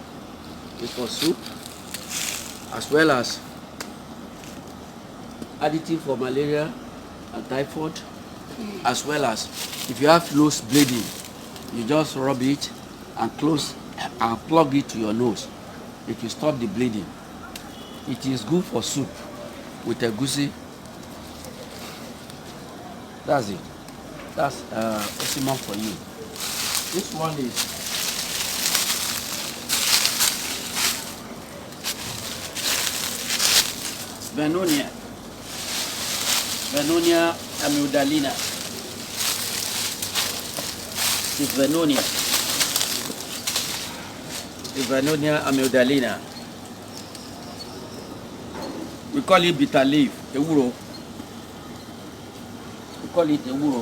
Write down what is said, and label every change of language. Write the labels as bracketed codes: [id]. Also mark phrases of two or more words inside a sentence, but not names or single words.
[en] It's for soup, as well as additive for malaria and typhoid, as well as if you have nose bleeding, you just rub it and close and plug it to your nose. It will stop the bleeding. It is good for soup with egusi. That's it. That's Osimum for you. This one is Vernonia. Vernonia amygdalina. It's Vernonia. It's Vernonia amygdalina. We call it bitter leaf, ewuro. We call it ewuro.